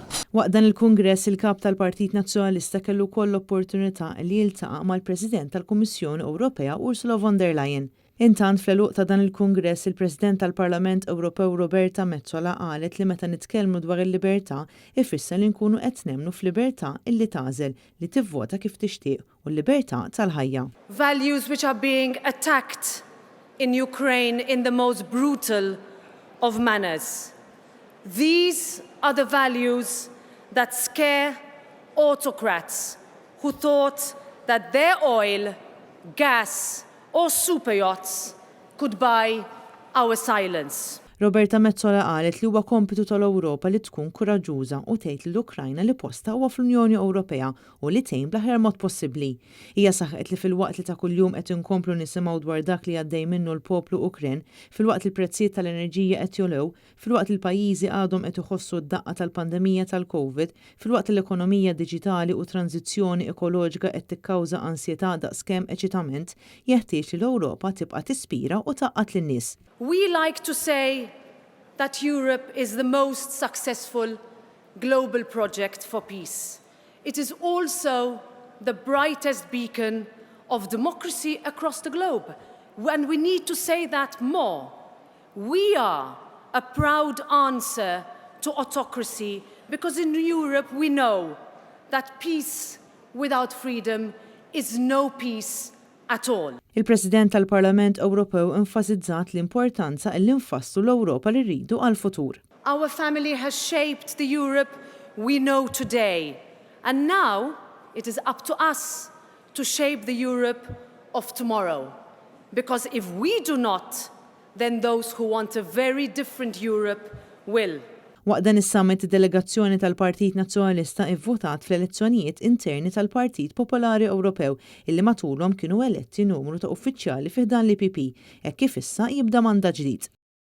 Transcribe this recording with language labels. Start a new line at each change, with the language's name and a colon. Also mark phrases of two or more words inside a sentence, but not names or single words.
Maltese: Waqt dan il-Kungress il-kap tal-Partit Nazzjonalista kellu wkoll l-opportunità li jiltaqa' mal-President tal-Kummissjoni Ewropea Ursula von der Leyen. Intant fl-eluq ta' dan il-Kungress il-President tal-Parlament Ewropew Roberta Metsola qalet li meta nitkellmu dwar il-libertà ifisser li nkunu qed nemmnu f'libertà illi tagħżel li tivvota kif tixtieq u l-libertà tal-ħajja.
English: Values which are being attacked in Ukraine in the most brutal of manners. These are the values that scare autocrats who thought that their oil, gas or super yachts could buy our silence.
Maltese: Roberta Metsola qalet li huwa kompitu tal-Ewropa li tkun kuraġuża u tgħid lill-Ukrajna li posta huwa fl-Unjoni Ewropea u li tgħin bl-aħjar mod possibbli. Hija saħqet li fil-waqt li ta' kuljum qed inkomplu nisimgħu dwar dak li għaddej minnu l-poplu Ukren, fil-waqt li l-prezzijiet tal-enerġija qed jolew, fil-waqt li l-pajjiżi għadhom qed iħossu d-daqqa tal-pandemija tal-COVID, fil-waqt li l-ekonomija diġitali u tranzizzjoni ekoloġika qed tikkawża ansjetà daqskemm eċitament, jeħtieġ li l-Ewropa tibqa' tispira u taqqat lin-nies.
English: We like to say that Europe is the most successful global project for peace. It is also the brightest beacon of democracy across the globe. And we need to say that more. We are a proud answer to autocracy because in Europe we know that peace without freedom is no peace at all.
Maltese: Il-President tal-Parlament Ewropew enfasizzat l-importanza li nfasslu l-Ewropa li rridu għal-futur.
English: Our family has shaped the Europe we know today, and now it is up to us to shape the Europe of tomorrow. Because if we do not, then those who want a very different Europe will.
Maltese: Waqt dan is-summit id-delegazzjoni tal-Partit Nazzjonalista ivvotat fl-elezzjonijiet interni tal-Partit Popolari Ewropew illi matulhom kienu eletti numru ta' uffiċjali fih dan l-IPP hekk kif issa jibda mandat ġdid.